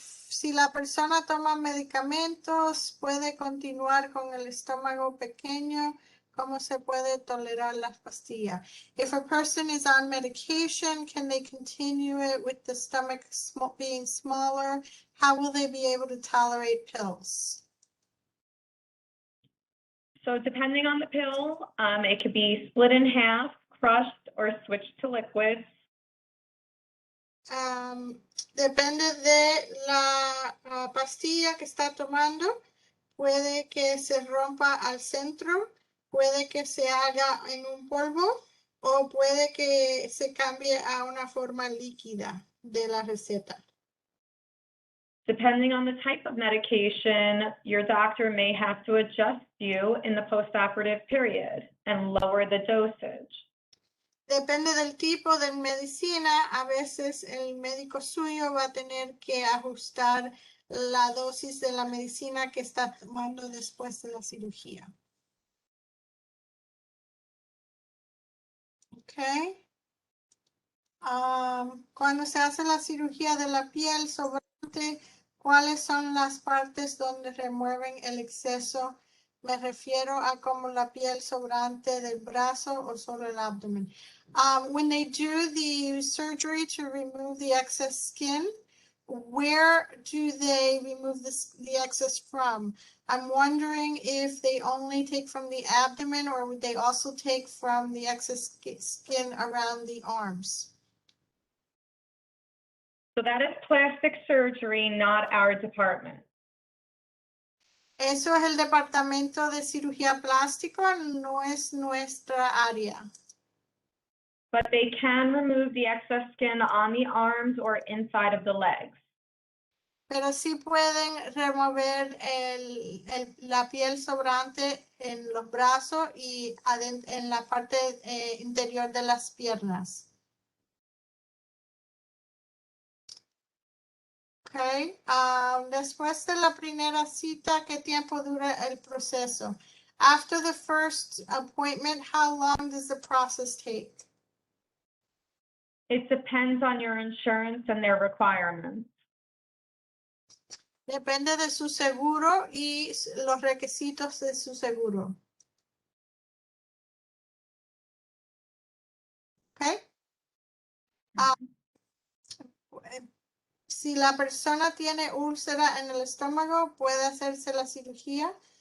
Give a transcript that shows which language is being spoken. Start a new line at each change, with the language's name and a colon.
Spanish: Si la persona toma medicamentos, puede continuar con el estómago pequeño. ¿Cómo se puede tolerar las pastillas?
English: If a person is on medication, can they continue it with the stomach being smaller? How will they be able to tolerate pills? So depending on the pill, it could be split in half, crushed, or switched to liquids.
Spanish: Depende de la pastilla que está tomando. Puede que se rompa al centro, puede que se haga en un polvo o puede que se cambie a una forma líquida de la receta.
English: Depending on the type of medication, your doctor may have to adjust you in the postoperative period and lower the dosage.
Spanish: Depende del tipo de medicina, a veces el médico suyo va a tener que ajustar la dosis de la medicina que está tomando después de la cirugía. Okay. Cuando se hace la cirugía de la piel sobrante, ¿cuáles son las partes donde remueven el exceso? Me refiero a como la piel sobrante del brazo o solo el abdomen.
English: When they do the surgery to remove the excess skin, where do they remove the excess from? I'm wondering if they only take from the abdomen or would they also take from the excess skin around the arms? So that is plastic surgery, not our department.
Spanish: Eso es el departamento de cirugía plástica, no es nuestra área.
English: But they can remove the excess skin on the arms or inside of the legs.
Spanish: Pero sí pueden remover la piel sobrante en los brazos y en la parte interior de las piernas. Okay. Después de la primera cita, ¿qué tiempo dura el proceso?
English: After the first appointment, how long does the process take? It depends on your insurance and their requirements.
Spanish: Depende de su seguro y los requisitos de su seguro. Okay. Si la persona tiene úlcera en el estómago, puede hacerse la cirugía.